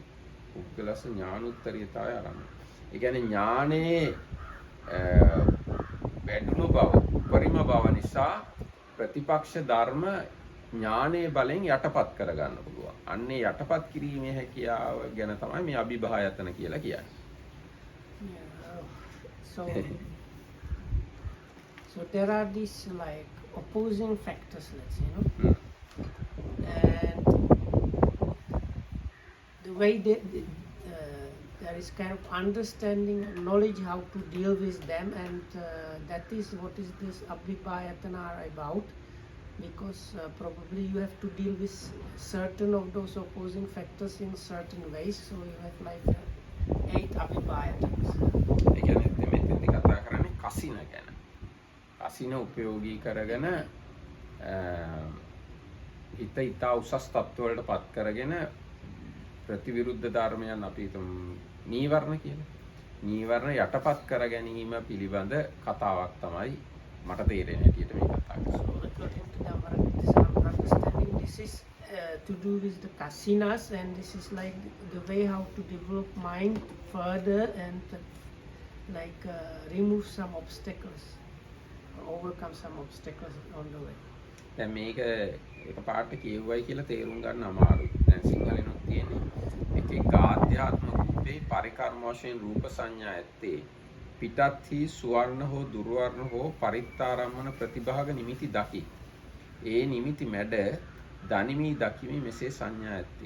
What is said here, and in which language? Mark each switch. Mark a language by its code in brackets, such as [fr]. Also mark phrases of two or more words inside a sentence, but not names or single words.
[si] පුද්ගලස ඥානුත්තරීයතාවය ආරම්භ. ඒ කියන්නේ ඥානේ වැඩුණු බව, උපරිම බව නිසා ප්‍රතිපක්ෂ ධර්ම ඥානයේ බලෙන් යටපත් කරගන්න පුළුවන්. අන්නේ යටපත් කිරීමේ හැකියාව ගැන තමයි මේ අභිභායතන කියලා කියන්නේ. [en] So there are these like opposing factors, let's say, and the way there is kind of understanding, knowledge how to deal with them, and that is what is this abhibhayatana about, because probably you have to deal with certain of those opposing factors in certain ways, so you have like 8 abhibhayatanas. [si] ඒ කියන්නේ මෙතෙන්දි කතා කරන්නේ කසින ගැන. කසින උපයෝගී කරගෙන හිත ඉතා උසස් තත්ත්වවලට පත් කරගෙන ප්‍රතිවිරුද්ධ ධර්මයන් අපි නීවරණ කියලා. නීවරණ යටපත් කර ගැනීම පිළිබඳ කතාවක් තමයි මට තේරෙන හැටියට මේ කතා [en] understanding, this is to do with the kasinas, and this is like the way how to develop mind further and like remove some obstacles, overcome some obstacles on the way. [si] දැන් මේක එකපාරට කියුවයි කියලා තේරුම් ගන්න අමාරුයි. දැන් සිංහලෙනුත් තියෙන්නේ එක ආධ්‍යාත්ම රූපේ පරිකර්ම වශයෙන් රූප සංඥා ඇත්තේ පිටත්හි සුවර්ණ හෝ දුර්වර්ණ හෝ පරිත්තාරම්මන ප්‍රතිභාග නිමිති දකි. ඒ නිමිති මැඩ දනිමි දකිමි මෙසේ සංඥා ඇත්තේ.